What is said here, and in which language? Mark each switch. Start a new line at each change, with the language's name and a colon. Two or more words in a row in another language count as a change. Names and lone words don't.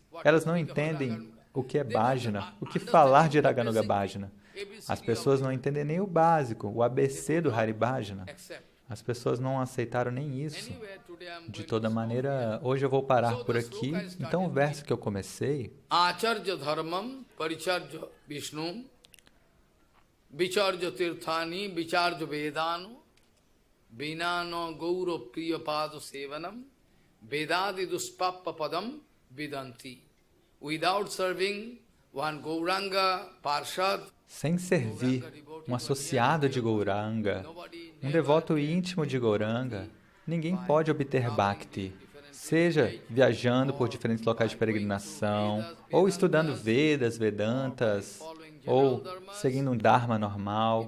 Portuguese: Elas não entendem o que é bhajana, o que falar de
Sanskrit: Raganuga Bhajana.
Portuguese: As pessoas não entendem nem o básico, o ABC do
Sanskrit: Hari Bhajana.
Portuguese: As pessoas não aceitaram nem isso. De toda maneira, hoje eu vou parar por aqui. Então, o verso que eu comecei...
Sanskrit: Acharya dharmam paricharya Vishnu vicharya tirthani vicharya vedanu vinano gauro priya padu sevanam vedadi duspappa padam vidanti.
English: Without serving one Gauranga Parshad,
Portuguese: sem servir um associado de Gauranga, um devoto íntimo de Gauranga, ninguém pode obter Bhakti, seja viajando por diferentes locais de peregrinação, ou estudando Vedas, Vedantas, ou seguindo um Dharma normal.